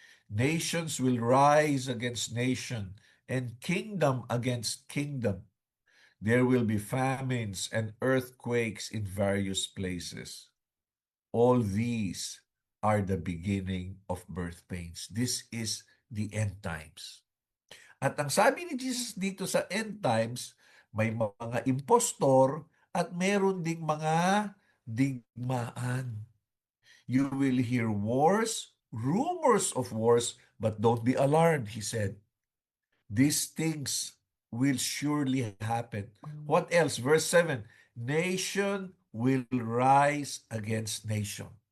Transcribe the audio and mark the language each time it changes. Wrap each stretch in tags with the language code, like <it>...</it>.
<en>Nations will rise against nation, and kingdom against kingdom. There will be famines and earthquakes in various places. All these are the beginning of birth pains. This is the end times.</en> <tl>At ang sabi ni Jesus dito sa end times, may mga impostor at meron ding mga digmaan.</tl> <en>You will hear wars, rumors of wars, but don't be alarmed, he said. These things will surely happen. What else? Verse 7, nation will rise against nation.</en>